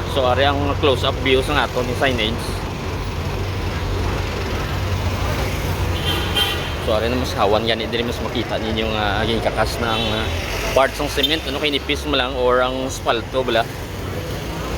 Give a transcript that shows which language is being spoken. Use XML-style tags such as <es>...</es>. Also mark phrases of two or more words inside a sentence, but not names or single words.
<hil>So ari ang</hil> <en>close up view</en> <hil>sa aton ni signage. So ari na mas hawan yan diri mas makita ninyo nga kakas ng parts ng cement ano kay nipis mo lang or ang asfalto bala.</hil>